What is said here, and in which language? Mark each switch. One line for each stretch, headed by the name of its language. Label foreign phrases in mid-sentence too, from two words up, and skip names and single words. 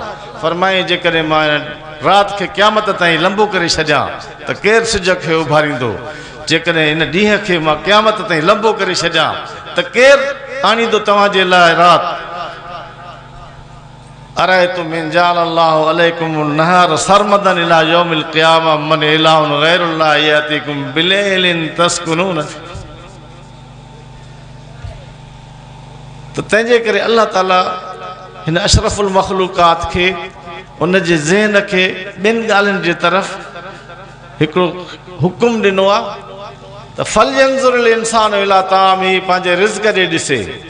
Sindhi: फरमाई जेकॾहिं मां राति खे क़यामत ताईं लंबो करे छॾियां त केरु सिज खे उभारींदो, जेकॾहिं इन ॾींहं खे मां क़यामत ताईं लंबो करे छॾियां त केरु आणींदो तव्हांजे लाइ राति।
Arabic: أرأيتم إن جعل الله عليكم النهار سرمدا إلى يوم القيامة من إله غير الله يأتيكم بليل تسكنون.
Sindhi: तो तंहिंजे करे अल्लाह ताला हिन
Arabic: أشرف المخلوقات
Sindhi: खे उन जे ज़हन खे ॿिनि ॻाल्हियुनि जे तरफ़ हिकिड़ो हुकुम ॾिनो आहे त
Arabic: فلينظر الإنسان إلى طعامه,
Sindhi: पंहिंजे रिज़्क़ ॾे ॾिसे।